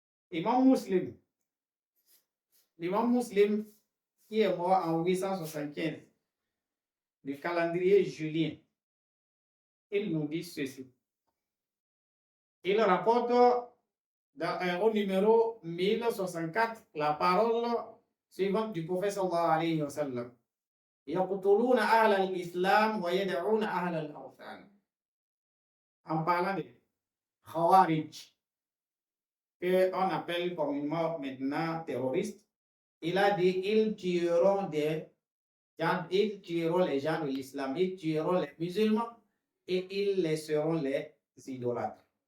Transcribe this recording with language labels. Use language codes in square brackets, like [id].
[fr] L'imam Muslim, qui est mort en 875, du calendrier julien, il nous dit ceci. Il rapporte au numéro 1064, la parole suivante du prophète sallallahu alayhi wa sallam. [ar] يقتلون أهل الإسلام ويدعون أهل الأوثان. [fr] En parlant de Khawarij, qu'on appelle communément maintenant terroristes, il a dit ils tueront les gens de l'islam, ils tueront les musulmans et ils laisseront les idolâtres.